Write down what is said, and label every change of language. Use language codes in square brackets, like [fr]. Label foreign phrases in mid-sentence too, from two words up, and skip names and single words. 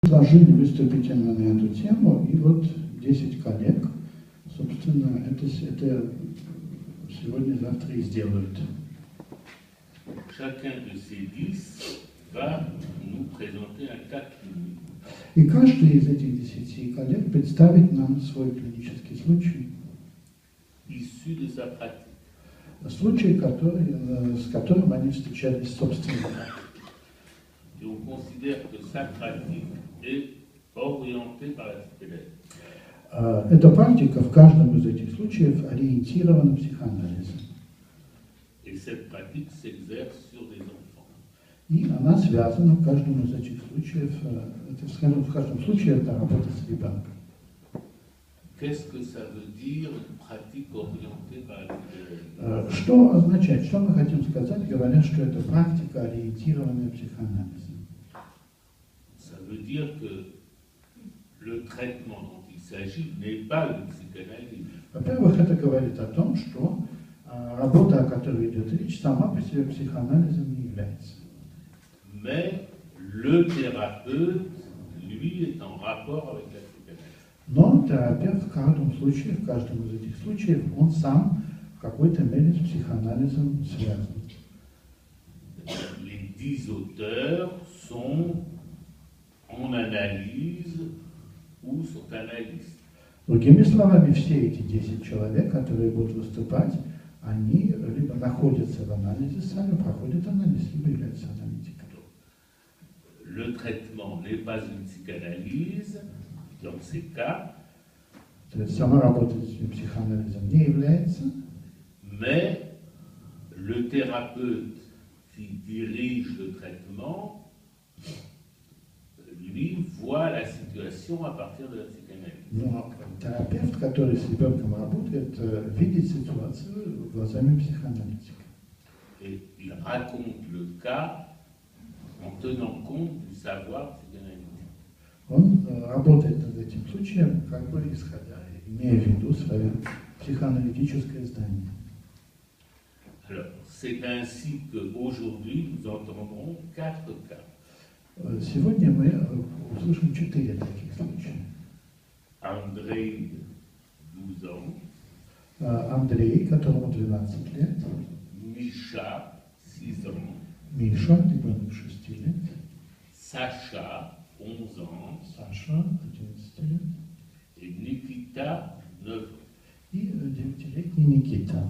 [ru] Предложили выступить именно на эту тему, и вот 10 коллег, собственно, это сегодня-завтра и сделают. [fr] Chacun de ces 10 va nous présenter un cas clinique. [ru] И каждый из этих 10 коллег представит нам свой клинический случай. [fr] Issu de sa pratique. [ru] Случай, с которым они встречались собственно. [fr] Et on considère que sa pratique est orientée par la psychanalyse. [ru] Эта практика в каждом из этих случаев ориентирована психоанализом. [fr] Et cette pratique s'exerce sur des enfants. [ru] И она связана в каждом из этих случаев, в каждом случае это работа с ребенком. [fr] Qu'est-ce que ça veut dire une pratique orientée par la psychanalyse? [ru] Что означает, что мы хотим сказать, говоря, что это практика, ориентированная психоанализом? [fr] Ça veut dire que le traitement dont il s'agit n'est pas une psychanalyse. [ru] Во-первых, это говорит о том, что работа, о которой идет речь, сама по себе психоанализом не является. [fr] Mais le thérapeute, lui, est en rapport avec la psychanalyse. [ru] Но терапевт в каждом из этих случаев, он сам в какой-то мере с психоанализом связан. [fr] Les 10 auteurs sont en analyse ou sont analystes. [ru] Другими словами, все эти 10 человек, которые будут выступать, они либо находятся в анализе, сами проходят анализ, либо являются аналитиками. [fr] Le traitement n'est pas une psychanalyse dans ces cas, [ru] То есть сама работа с психоанализом не является, [fr] mais le thérapeute qui dirige le traitement, lui, voit la situation à partir de la psychanalyse. [ru] но терапевт, который с ребенком работает, видит ситуацию глазами психоаналитика. [fr] Et il raconte le cas en tenant compte du savoir psychanalytique. [ru] Он работает над этим случаем, как бы имея в виду свое психоаналитическое знание. [fr] Alors, c'est ainsi qu'aujourd'hui, nous entendrons 4 cas. [ru] Сегодня мы услышим 4 таких случая. [fr] André, 12 ans, [ru] Андрей, которому 12 лет, [fr] Misha, 6 ans, [ru] Миша, ребенок 6 лет, [fr] Sacha, 11 ans, [ru] Саша, 11 лет, [fr] et Nikita, 9 ans. [ru] и 9-летний Никита.